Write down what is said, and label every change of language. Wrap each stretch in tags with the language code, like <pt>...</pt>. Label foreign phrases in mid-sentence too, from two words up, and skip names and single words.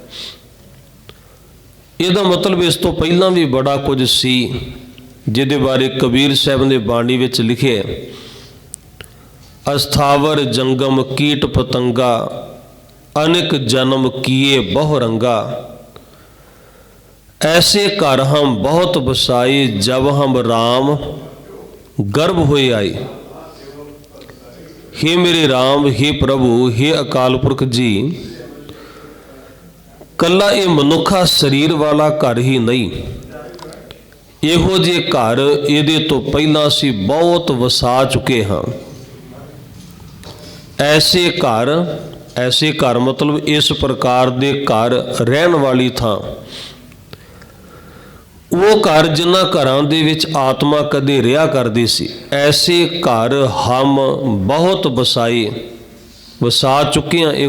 <pa>ਇਹਦਾ ਮਤਲਬ ਇਸ ਤੋਂ ਪਹਿਲਾਂ ਵੀ ਬੜਾ ਕੁਝ ਸੀ, ਜਿਹਦੇ ਬਾਰੇ ਕਬੀਰ ਸਾਹਿਬ ਨੇ ਬਾਣੀ ਵਿੱਚ ਲਿਖਿਆ, ਅਸਥਾਵਰ ਜੰਗਮ ਕੀਟ ਪਤੰਗਾ, ਅਨੇਕ ਜਨਮ ਕੀਏ ਬਹੁ ਰੰਗਾ। ਐਸੇ ਘਰ ਹਮ ਬਹੁਤ ਬਸਾਏ, ਜਬ ਹਮ ਰਾਮ ਗਰਭ ਹੋਏ ਆਏ। ਹੇ ਮੇਰੇ ਰਾਮ, ਹੇ ਪ੍ਰਭੂ, ਹੇ ਅਕਾਲ ਪੁਰਖ ਜੀ, ਕੱਲਾ ਇਹ ਮਨੁੱਖਾ ਸਰੀਰ ਵਾਲਾ ਘਰ ਹੀ ਨਹੀਂ, ਇਹੋ ਜਿਹੇ ਘਰ ਇਹਦੇ ਤੋਂ ਪਹਿਲਾਂ ਅਸੀਂ ਬਹੁਤ ਵਸਾ ਚੁੱਕੇ ਹਾਂ। ਐਸੇ ਘਰ ਮਤਲਬ ਇਸ ਪ੍ਰਕਾਰ ਦੇ ਘਰ ਰਹਿਣ ਵਾਲੀ ਥਾਂ, ਉਹ ਘਰ ਜਿਨ੍ਹਾਂ ਘਰਾਂ ਦੇ ਵਿੱਚ ਆਤਮਾ ਕਦੇ ਰਿਹਾ ਕਰਦੀ ਸੀ, ਐਸੇ ਘਰ ਹਮ ਬਹੁਤ ਵਸਾ ਚੁੱਕੇ ਹਾਂ।</pa>